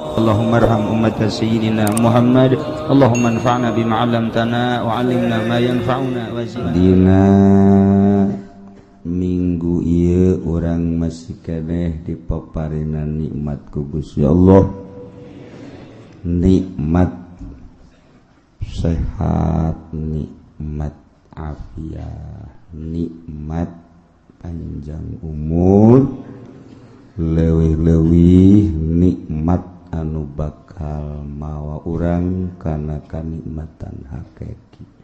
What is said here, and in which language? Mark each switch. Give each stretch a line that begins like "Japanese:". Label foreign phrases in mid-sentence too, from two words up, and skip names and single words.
Arabic: اللهم ارحم أمة سيدنا محمد اللهم انفعنا بما علمتنا وعلمنا ما ينفعنا وزدنا.
Sundanese: Dina minggu ieu urang masih keneh dipaparingan nikmat ku Gusti Allah. Nikmat sehat, nikmat afiat, nikmat panjang umur, leuwih-leuwih nikmat anu bakal mawa urang kana kanikmatan hakiki.